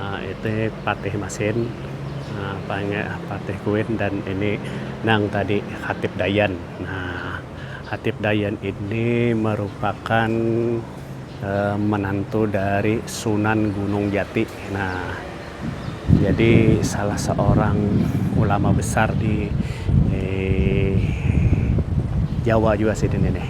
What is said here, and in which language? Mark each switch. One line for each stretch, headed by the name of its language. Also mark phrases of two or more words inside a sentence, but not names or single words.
Indonesian: itu Patih Masin, Patih Kuin, dan ini nang tadi Hatip Dayan. Nah, Hatip Dayan ini merupakan menantu dari Sunan Gunung Jati. Nah, jadi salah seorang ulama besar di Jawa juga sih ini nih.